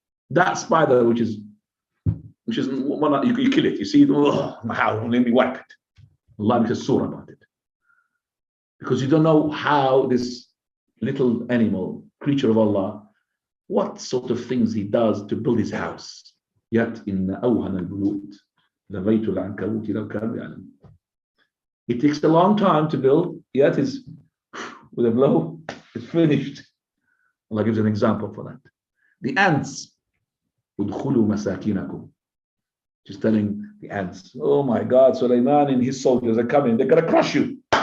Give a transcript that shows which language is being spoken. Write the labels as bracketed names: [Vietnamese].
[English] That spider, which is one, you kill it. You see it, how? Let me wipe it. Allah makes a surah about it. Because you don't know how this little animal, creature of Allah, what sort of things he does to build his house. Yet in [Arabic] أوهن البيوت لبيت العنكبوت لو كانوا يعلمون. [English] It takes a long time to build, yet is with a blow, it's finished. Allah gives an example for that. The ants, [Arabic] udkhulu masakinakum. [English] Just telling the ants, oh my God, Sulaiman and his soldiers are coming, they're going to crush you.